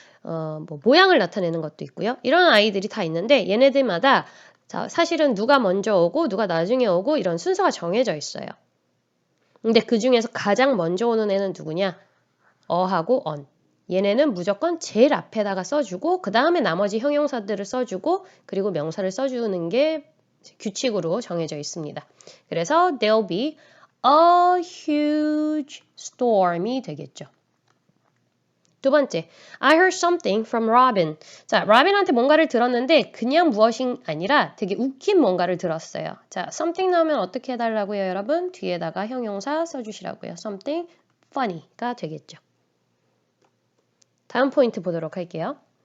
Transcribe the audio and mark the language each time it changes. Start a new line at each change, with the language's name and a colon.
Korean: 뭐 모양을 나타내는 것도 있고요. 이런 아이들이 다 있는데 얘네들마다 자, 사실은 누가 먼저 오고 누가 나중에 오고 이런 순서가 정해져 있어요. 근데 그 중에서 가장 먼저 오는 애는 누구냐? 어하고 on. 얘네는 무조건 제일 앞에다가 써주고 그 다음에 나머지 형용사들을 써주고 그리고 명사를 써주는 게 규칙으로 정해져 있습니다. 그래서
English: there'll be a huge storm이
Korean: 되겠죠. 두 번째,
English: I heard something from Robin.
Korean: 자, 로빈한테 뭔가를 들었는데 그냥 무엇이 아니라 되게 웃긴 뭔가를 들었어요. 자, something 나오면 어떻게 해달라고요, 여러분? 뒤에다가 형용사 써주시라고요. something funny가 되겠죠. 다음 포인트 보도록 할게요.